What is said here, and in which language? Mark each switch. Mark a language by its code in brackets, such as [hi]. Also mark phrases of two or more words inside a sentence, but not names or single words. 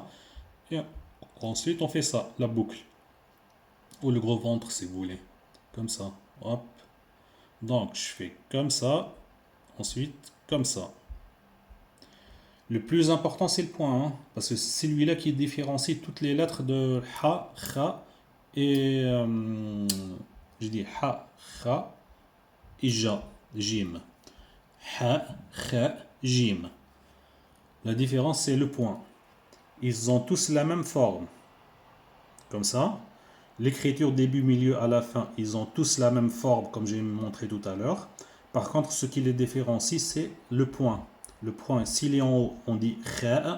[fr] Et ensuite, on fait ça, la boucle. Ou le gros ventre, si vous voulez. Comme ça. Hop. Donc, je fais comme ça. Ensuite, comme ça. Le plus important, c'est le point. Hein, parce que c'est celui-là qui différencie toutes les lettres de ha, kha et... je dis ha, kha et ja, jim. Ha, kha, jim. La différence, c'est le point. Ils ont tous la même forme. Comme ça. L'écriture début, milieu, à la fin, ils ont tous la même forme, comme j'ai montré tout à l'heure. Par contre, ce qui les différencie, c'est le point. Le point, s'il est en haut, on dit kha.